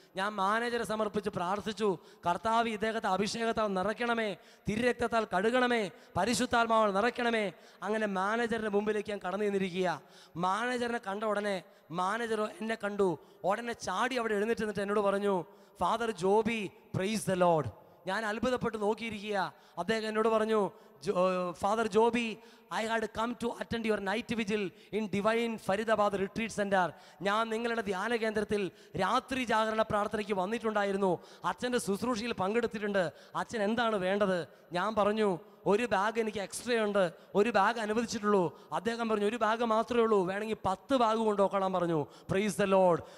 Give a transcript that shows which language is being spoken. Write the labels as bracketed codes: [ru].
[ml] ഞാൻ മാനേജറെ സമർപ്പിച്ച് പ്രാർത്ഥിച്ചു, കർത്താവ് ഇദ്ദേഹത്തെ അഭിഷേകത്താൽ നിറയ്ക്കണമേ, തിരുരക്തത്താൽ കഴുകണമേ, പരിശുദ്ധാത്മാവാൽ നിറയ്ക്കണമേ. അങ്ങനെ മാനേജറിൻ്റെ മുമ്പിലേക്ക് ഞാൻ കടന്നു നിന്നിരിക്കുക. മാനേജറിനെ കണ്ട ഉടനെ മാനേജർ എന്നെ കണ്ടു. ഉടനെ ചാടി അവിടെ എഴുന്നേറ്റ് നിന്നിട്ട് എന്നോട് പറഞ്ഞു, father Joby, [en] Praise the lord. [ml] ഞാൻ അത്ഭുതപ്പെട്ട് നോക്കിയിരിക്കുക. അദ്ദേഹം എന്നോട് പറഞ്ഞു, [en] Father Joby, I had come to attend your night vigil in Divine Faridabad Retreat Center. [ml] ഞാൻ നിങ്ങളുടെ ധ്യാന കേന്ദ്രത്തിൽ രാത്രി ജാഗരണ പ്രാർത്ഥനയ്ക്ക് വന്നിട്ടുണ്ടായിരുന്നു. അച്ഛൻ്റെ ശുശ്രൂഷയിൽ പങ്കെടുത്തിട്ടുണ്ട്. അച്ഛൻ എന്താണ് വേണ്ടത്? ഞാൻ പറഞ്ഞു, ഒരു ബാഗ് എനിക്ക് എക്സ്ട്രാ ഉണ്ട്, ഒരു ബാഗ് അനുവദിച്ചിട്ടുള്ളൂ. അദ്ദേഹം പറഞ്ഞു, ഒരു ബാഗ് മാത്രമേ ഉള്ളൂ, വേണമെങ്കിൽ 10 ബാഗ് കൊണ്ടുപോക്കണം പറഞ്ഞു. [en] Praise the lord.